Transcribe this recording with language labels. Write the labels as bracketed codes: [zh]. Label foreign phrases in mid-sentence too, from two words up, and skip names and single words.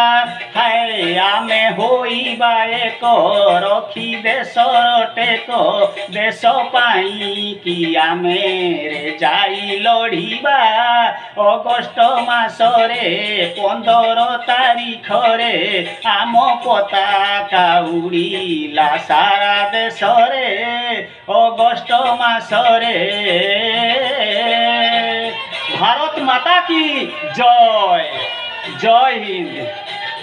[or] ହାୟ ଆମେ ହୋଇବା ଏକ, ରଖି ଦେଶର ଟେକ, ଦେଶ ପାଇଁ କି ଆମେ ଯାଇ ଲଢ଼ିବା। ଅଗଷ୍ଟ ମାସରେ 15 ତାରିଖରେ ଆମ ପତାକା ଉଡ଼ିଲା ସାରା ଦେଶରେ। ଅଗଷ୍ଟ ମାସରେ। [hi] भारत माता की जय, जय हिंद।